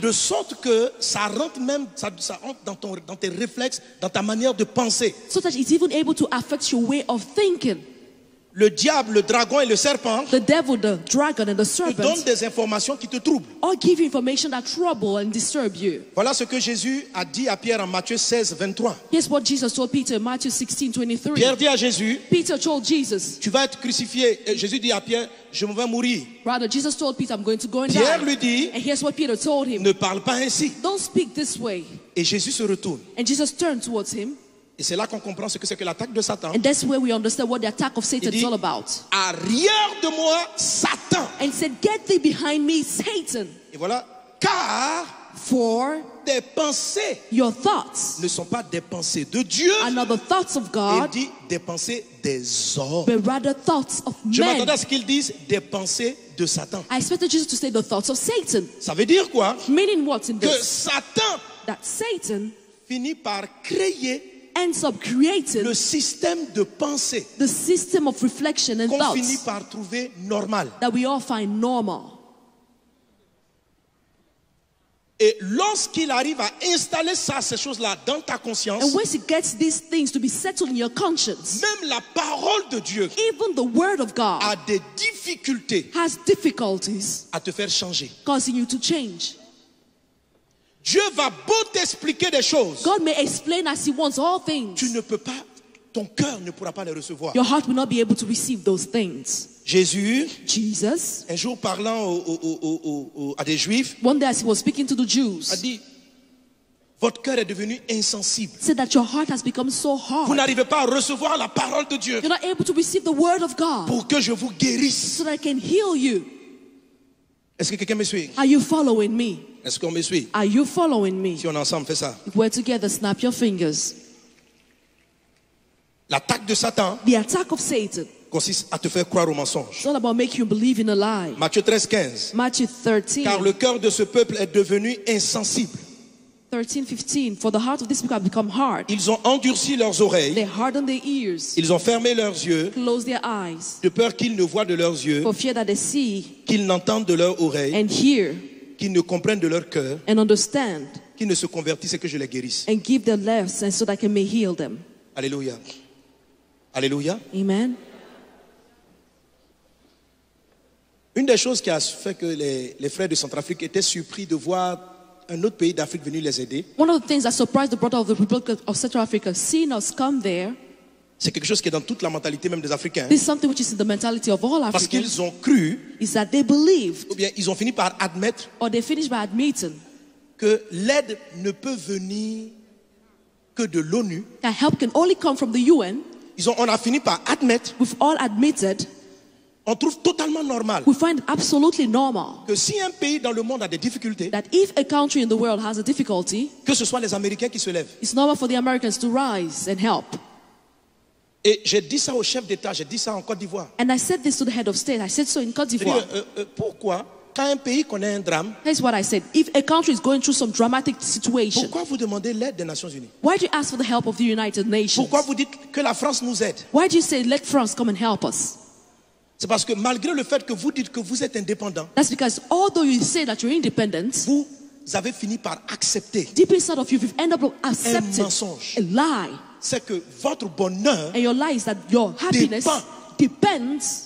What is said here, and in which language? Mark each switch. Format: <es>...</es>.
<fr>De sorte que ça rentre même, ça rentre dans tes réflexes, dans ta manière de penser.</fr> <en>So that it's even able to affect your way of thinking.</en> <fr>Le diable, le dragon et le serpent</fr> <en>The devil, the dragon, and the</en> <fr>te donnent</fr> <en>serpent</en> <fr>des informations qui te troublent.</fr> <en>all give you information that trouble and disturb you.</en> <fr>Voilà ce que Jésus a dit à Pierre en Matthieu 16, 23.</fr> <en>Here's what Jesus told Peter in Matthew 16:23.</en> <fr>Pierre dit à Jésus,</fr> <en>Peter told Jesus,</en> <fr>tu vas être crucifié. Et Jésus dit à Pierre, je vais mourir.</fr> <en>rather, Jesus told Peter, I'm going to go and</en> <fr>Pierre</fr> <en>die.</en> <fr>lui dit,</fr> <en>And here's what Peter told him.</en> <fr>ne parle pas ainsi.</fr> <en>Don't speak this way.</en> <fr>Et Jésus se retourne.</fr> <en>And Jesus turned towards him.</en> <fr>Et c'est là qu'on comprend ce que c'est que l'attaque de Satan.</fr> <en>And that's where we understand what the attack of Satan</en> <fr>Il dit,</fr> <en>is all about.</en> <fr>arrière de moi, Satan.</fr> <en>And he said, get thee behind me, Satan.</en> <fr>Et voilà, car</fr> <en>For</en> <fr>tes pensées</fr> <en>your thoughts</en> <fr>ne sont pas des pensées de Dieu.</fr> <en>are not the thoughts of</en> <fr>Il</fr> <en>God,</en> <fr>dit des pensées des hommes.</fr> <en>but rather thoughts of</en> <fr>Je</fr> <en>men.</en> <fr>m'attendais à ce qu'ils disent des pensées de Satan.</fr> <en>I expected Jesus to say the thoughts of Satan.</en> <fr>Ça veut dire quoi?</fr> <en>Meaning what in</en> <fr>Que</fr> <en>this?</en> <fr>Satan</fr> <en>That Satan</en> <fr>finit par créer</fr> <en>ends up creating</en> <fr>le système de pensée</fr> <en>the system of reflection and</en> <fr>qu'on finit</fr> <en>thoughts</en> <fr>par trouver normal.</fr> <en>that we all find normal.</en> <fr>Et lorsqu'il arrive à installer ça, ces choses-là dans ta conscience,</fr> <en>And once he gets these things to be settled in your conscience,</en> <fr>même la parole de Dieu</fr> <en>even the word of God</en> <fr>a des difficultés</fr> <en>has difficulties</en> <fr>à te faire changer.</fr> <en>causing you to change.</en> <fr>Dieu va beau t'expliquer des choses,</fr> <en>God may explain as he wants all things.</en> <fr>tu ne peux pas, ton cœur ne pourra pas les recevoir.</fr> <en>Your heart will not be able to receive those things.</en> <fr>Jésus,</fr> <en>Jesus,</en> <fr>un jour parlant à des Juifs,</fr> <en>one day as he was speaking to the</en> <fr>a</fr> <en>Jews,</en> <fr>dit, votre cœur est devenu insensible.</fr> <en>said that your heart has become so</en> <fr>Vous</fr> <en>hard.</en> <fr>n'arrivez pas à recevoir la parole de Dieu</fr> <en>You're not able to receive the word of God</en> <fr>pour que je vous guérisse.</fr> <en>so that I can heal you.</en> <fr>Est-ce que quelqu'un me suit?</fr> <en>Are you following me?</en> <fr>Est-ce qu'on me suit?</fr> <en>Are you following me?</en> <fr>Si on est ensemble, fait ça.</fr> <en>If we're together, snap your fingers.</en> <fr>L'attaque de Satan</fr> <en>The attack of Satan</en> <fr>consiste à te faire croire au mensonge.</fr> <en>is all about making you believe in a lie.</en> <fr>Matthieu 13, 15.</fr> <en>Matthew</en> <fr>Car</fr> <en>13,</en> <fr>le cœur de ce peuple est devenu insensible.</fr> <en>15. For the heart of these people have become hard.</en> <fr>Ils ont endurci leurs oreilles,</fr> <en>They harden their ears,</en> <fr>ils ont fermé leurs yeux,</fr> <en>close their eyes,</en> <fr>de peur qu'ils ne voient de leurs yeux,</fr> <en>for fear that they see</en> <fr>qu'ils n'entendent de leurs oreilles,</fr> <en>and hear</en> <fr>qu'ils ne comprennent de leur cœur,</fr> <en>and understand</en> <fr>qu'ils ne se convertissent et que je les guérisse.</fr> <en>and give their lives and so that I may heal them.</en> <fr>Alléluia. Alléluia.</fr> <en>Amen.</en> <fr>Une des choses qui a fait que les frères de Centrafrique étaient surpris de voir un autre pays d'Afrique venir les aider,</fr> <en>One of the things that surprised the brother of the Republic of Central Africa, seeing us come there,</en> <fr>c'est quelque chose qui est dans toute la mentalité même des Africains.</fr> <en>this is something which is in the mentality of all</en> <fr>Parce</fr> <en>Africans,</en> <fr>qu'ils ont cru,</fr> <en>is that they believed</en> <fr>ou bien ils ont fini par admettre</fr> <en>or they finished by admitting</en> <fr>que l'aide ne peut venir que de l'ONU.</fr> <en>that help can only come from the UN.</en> <fr>On a fini par admettre,</fr> <en>We've all admitted,</en> <fr>on trouve totalement normal</fr> <en>we find it absolutely normal</en> <fr>que si un pays dans le monde a des difficultés,</fr> <en>that if a country in the world has a difficulty,</en> <fr>que ce soit les Américains qui se lèvent.</fr> <en>it's normal for the Americans to rise and help.</en> <fr>Et j'ai dit ça au chef d'État, j'ai dit ça en Côte d'Ivoire.</fr> <en>And I said this to the head of state. I said so in Côte</en> <fr>J'ai dit,</fr> <en>d'Ivoire.</en> <fr>pourquoi, quand un pays connaît un drame,</fr> <en>Here's what I said. If a country is going through some dramatic situation,</en> <fr>pourquoi vous demandez l'aide des Nations Unies?</fr> <en>why do you ask for the help of the United Nations?</en> <fr>Pourquoi vous dites que la France nous aide?</fr> <en>Why do you say, let France come and help us?</en> <fr>C'est parce que malgré le fait que vous dites que vous êtes indépendant,</fr> <en>That's because although you say that you're independent,</en> <fr>vous avez fini par accepter</fr> <en>deep inside of you, you've ended up accepting</en> <fr>mensonge.</fr> <en>a lie.</en> <fr>c'est que votre bonheur</fr> <en>And your lie is that your happiness depends</en>